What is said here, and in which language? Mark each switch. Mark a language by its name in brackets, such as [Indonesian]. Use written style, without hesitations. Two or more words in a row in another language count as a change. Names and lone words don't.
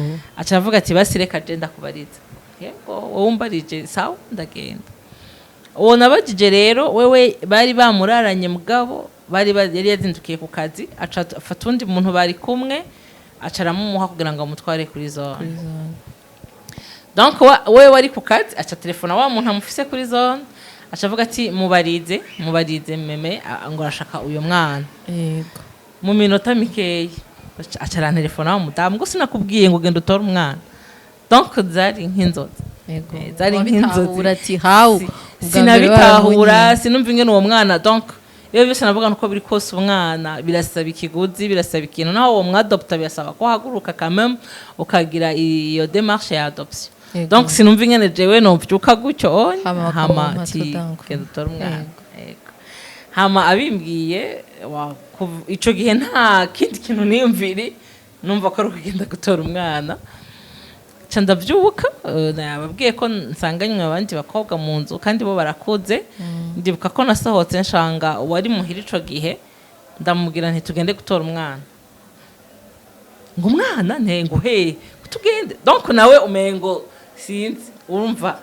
[Rundi] acavuga ati basi reka je ndakubariza yego wowe umbarije sawa ndagenda uwo nabajije rero wewe bari bamuraranye mugabo yari yazindukiye ku kazi aca afata undi muntu bari kumwe acaramumuha kugira ngo amutware kuri zone donc wewe wari ku kazi aca telefona wa muntu amufise kuri zone acavuga ati mubarize meme ngo arashaka uyo mwana Yego. mu minota mikeyi acara telefona wa mudamu ngo sinakubwiye ngo genda utore umwana donc zari nk'inzozi Yego. zari nk'inzozi ati how sinabitahura sinumva ingene uwo mwana donc iyo byose navuga nuko biri kose umwana birasaba ikiguzi birasaba ikintu naho uwo mwadopta birasaba ko haguruka [French] quand même [Rundi] ukagira iyo démarche ya adoption donc sinumva ingene jewe novyuka gutyo hama ati genda utore umwana hama abimbwiye ico gihe nta kindi kintu niyumvire numva ko ari ukugenda gutora umwana ca ndavyuka nababwiye ko nsanganywe abandi bakobwa mu nzu kandi bo barakuze ndibuka ko nasohotse nshanga uwari muhira ico gihe ndamubwira nti tugende gutora umwana ngo umwana ntengo he tugende donc nawe umengo sinzi urumva